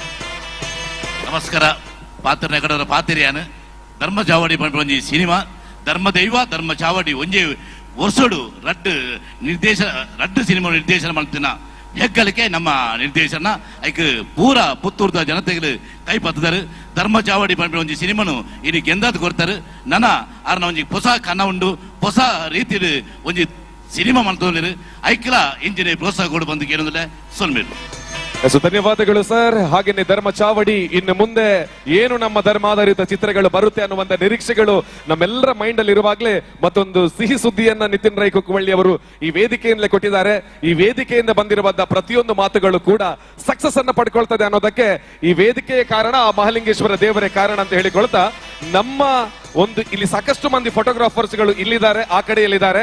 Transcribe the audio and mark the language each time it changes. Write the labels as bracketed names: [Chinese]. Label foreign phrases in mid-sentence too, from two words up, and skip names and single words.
[Tulu] ನಮಸ್ಕಾರ ಪಾತ್ರ ನೆಗಡರ ಪಾತಿರಿಯಾನು ಧರ್ಮ ಚಾವಡಿ ಒಂಜಿ ಸಿನಿಮಾ ಧರ್ಮ ದೈವ ಧರ್ಮ ಚಾವಡಿ ಒಂಜಿ ವರ್ಷೋಡು ರಡ್ಡು ಸಿನಿಮಾ ನಿರ್ದೇಶನ ಮಾಡ್ತಿನ ಹೆಗ್ಗಳಿಕೆ ನಮ್ಮ ನಿರ್ದೇಶನ ಐಕ್ ಪೂರ ಪುತ್ತೂರ್ದ ಜನತೆಗೆ ಕೈಪತ್ತದರು ಧರ್ಮ ಚಾವಡಿ ಪಂಪಿನ ಒಂಜಿ ಸಿನಿಮಾನು ಇನಿ ಗೆಂದಾದ್ ಕೊಡ್ತಾರೆ ನನ ಅರ್ನ ಒಂಜಿ ಹೊಸ ಕನ್ನ ಉಂಡು ಹೊಸ ರೀತಿಡ್ ಒಂಜಿ ಸಿನಿಮಾ ಮಾಡ್ತೋರು ಐಕ್ಲ ಇಂಜಿನ ಪ್ರೋತ್ಸಾಹ ಕೊಡು ಬಂದು ಕೇಳೋದಿಲ್ಲ ಸೊಲ್ಮೇರು. [Kannada] ಧನ್ಯವಾದಗಳು ಸರ್. ಹಾಗೇನೆ ಧರ್ಮ ಚಾವಡಿ ಇನ್ನು ಮುಂದೆ ಏನು ನಮ್ಮ ಧರ್ಮಾಧಾರಿತ ಚಿತ್ರಗಳು ಬರುತ್ತೆ ಅನ್ನುವಂತ ನಿರೀಕ್ಷೆಗಳು ನಮ್ಮೆಲ್ಲರ ಮೈಂಡ್ ಅಲ್ಲಿ ಇರುವಾಗಲೇ ಮತ್ತೊಂದು ಸಿಹಿ ಸುದ್ದಿಯನ್ನ ನಿತಿನ್ ರೈ ಕುಕ್ಕವಳ್ಳಿ ಅವರು ಈ ವೇದಿಕೆಯಿಂದಲೇ ಕೊಟ್ಟಿದ್ದಾರೆ. ಈ ವೇದಿಕೆಯಿಂದ ಬಂದಿರುವಂತಹ ಪ್ರತಿಯೊಂದು ಮಾತುಗಳು ಕೂಡ ಸಕ್ಸಸ್ ಅನ್ನ ಪಡ್ಕೊಳ್ತದೆ ಅನ್ನೋದಕ್ಕೆ ಈ ವೇದಿಕೆಯ ಕಾರಣ, ಆ ಮಹಾಲಿಂಗೇಶ್ವರ ದೇವರೇ ಕಾರಣ ಅಂತ ಹೇಳಿಕೊಳ್ತಾ, ನಮ್ಮ ಒಂದು ಇಲ್ಲಿ ಸಾಕಷ್ಟು ಮಂದಿ ಫೋಟೋಗ್ರಾಫರ್ಸ್ ಗಳು ಇಲ್ಲಿದ್ದಾರೆ, ಆ ಕಡೆಯಲ್ಲಿದ್ದಾರೆ.